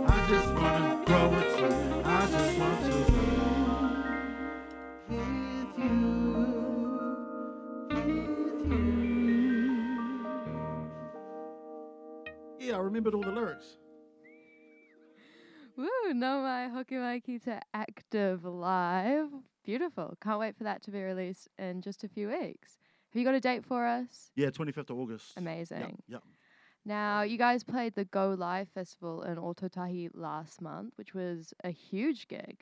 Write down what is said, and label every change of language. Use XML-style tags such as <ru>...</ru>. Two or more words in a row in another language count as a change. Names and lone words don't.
<en>I just wanna grow with you. I just want to. With you. Yeah, I remembered all the lyrics.</en> <mi>Woo, no mai hoki mai ki te</mi> <en>active live.</en> <mi>Beautiful.</mi> <en>Can't wait for that to be released in just a few weeks. Have you got a date for us? Yeah, 25th of August. Amazing. Yep. Now, you guys played the Go Live Festival in Ototahi last month, which was a huge gig.</en>